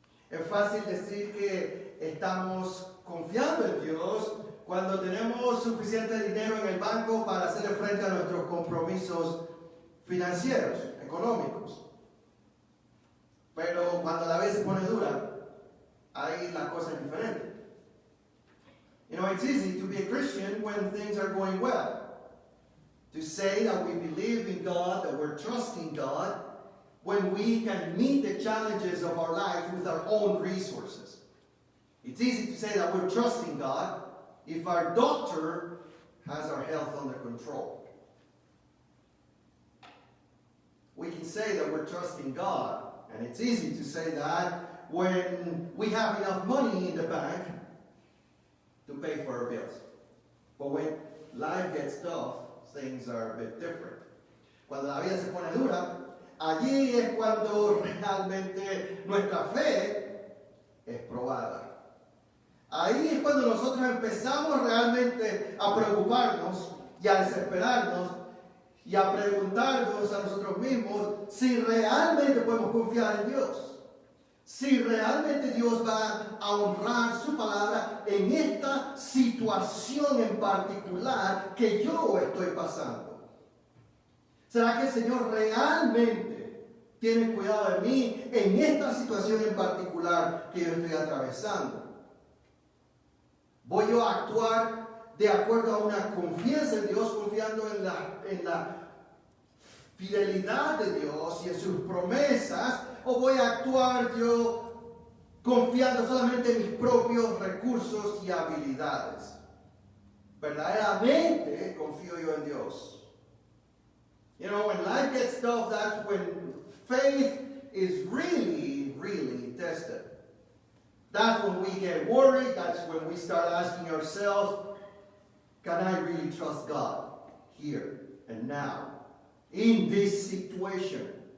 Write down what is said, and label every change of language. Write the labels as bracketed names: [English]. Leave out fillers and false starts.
[Spanish] Es fácil decir que estamos confiando en Dios cuando tenemos suficiente dinero en el banco para hacer frente a nuestros compromisos financieros, económicos. Pero cuando la vida se pone dura, ahí la cosa es diferente. [English] You know, it's easy to be a Christian when things are going well. To say that we believe in God, that we're trusting God, when we can meet the challenges of our life with our own resources. It's easy to say that we're trusting God if our doctor has our health under control. We can say that we're trusting God, and it's easy to say that when we have enough money in the bank to pay for our bills. But when life gets tough, things are a bit different. [Spanish] Cuando la vida se pone dura, allí es cuando realmente nuestra fe es probada. Ahí es cuando nosotros empezamos realmente a preocuparnos y a desesperarnos y a preguntarnos a nosotros mismos si realmente podemos confiar en Dios. Si realmente Dios va a honrar su palabra en esta situación en particular que yo estoy pasando. ¿Será que el Señor realmente tiene cuidado de mí en esta situación en particular que yo estoy atravesando? ¿Voy yo a actuar de acuerdo a una confianza en Dios, confiando en la fidelidad de Dios y en sus promesas? ¿O voy a actuar yo confiando solamente en mis propios recursos y habilidades? Verdaderamente confío yo en Dios. [English] You know, when life gets tough, that's when faith is really, really tested. That's when we get worried. That's when we start asking ourselves, can I really trust God here and now in this situation?